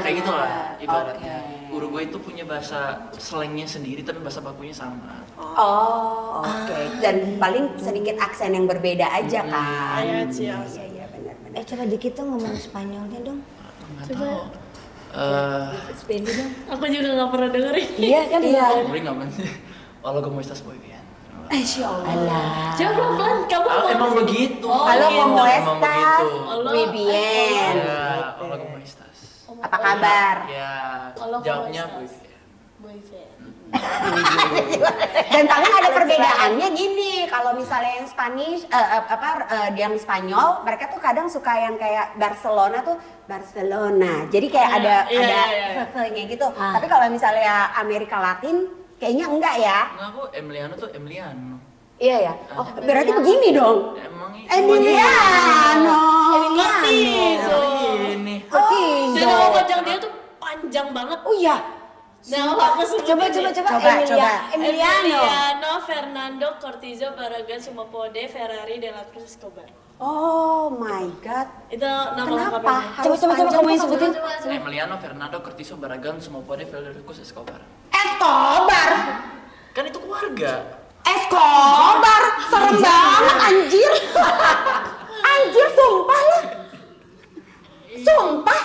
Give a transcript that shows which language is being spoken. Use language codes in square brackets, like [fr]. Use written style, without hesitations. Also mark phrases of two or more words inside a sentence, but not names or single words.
[id] Ya kayak gitu lah ibaratnya. Uruguay itu punya bahasa slangnya sendiri tapi bahasa bakunya sama. Oh, oke. Dan paling sedikit aksen yang berbeda aja kan? Iya sih. Iya benar-benar. Coba dikit tuh ngomong Spanyolnya dong. Nggak tahu. Spanyol dong. Aku juga nggak pernah dengerin. Iya kan? Iya. Boleh nggak man sih? [es] Hola, ¿cómo estás? Muy bien. [ar] Insya Allah. [id] Coba pelan-pelan kamu ngomong. Emang begitu. Halo, gitu. [es] ¿cómo [id] Emang [es] estás? [id] begitu. Halo. [es] Muy bien. Ya, hola, ¿cómo estás? [id] Apa kabar? Ya, [es] Hola, ¿cómo [id] jawabnya [es] estás? muy bien. [id] Boyfriend. Dan paling ada perbedaannya gini, kalau misalnya yang Spanish, yang Spanyol, mereka tuh kadang suka yang kayak Barcelona tuh Barcelona. Jadi kayak Iya, ada iya. nya gitu. Tapi kalau misalnya Amerika Latin, kayaknya enggak ya. Nah, aku Emiliano tuh Emiliano. Iya ya. Oh, berarti begini dong. Emang Emiliano. Cortizo. Ini. Dan nama panjang dia tuh panjang banget. Oh iya. Nah, aku sebutin Coba. Coba. Emiliano Fernando Cortizo Barragán Sumapode Ferrari de la Cruz Escobar. [en] Oh my god. [id] Itu nama Kenapa? lengkapnya. Harus Coba panjang kamu yang tuh? sebutin. Emiliano Fernando Cortizo Barragán Sumapode Federico Escobar. Escobar. Kan itu keluarga. Escobar. Serem banget anjir. Anjir sumpah lah. Sumpah.